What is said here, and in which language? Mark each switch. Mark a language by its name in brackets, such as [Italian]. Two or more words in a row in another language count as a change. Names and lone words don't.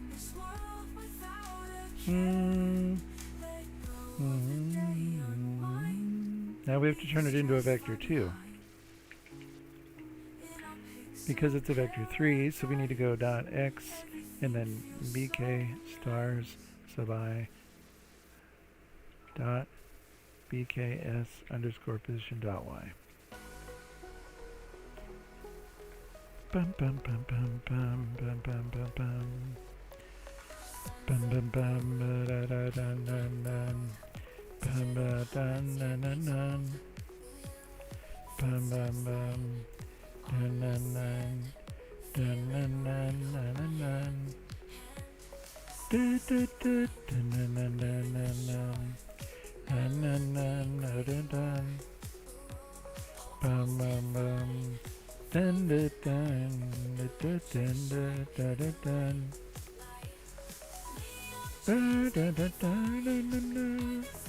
[English] Now we have to turn it into a vector 2 because it's a vector 3, so we need to go dot x and then BK stars sub I dot BKS underscore position dot y. Bum bum bum bum bum bum bum bum bum bum bum bum da da da da da bum ba da na na na bum bum bum da na na da na na na na na da da da da na na na na na na na na na da da bum bum bum dun dun dun dun dun dun dun dun dun dun.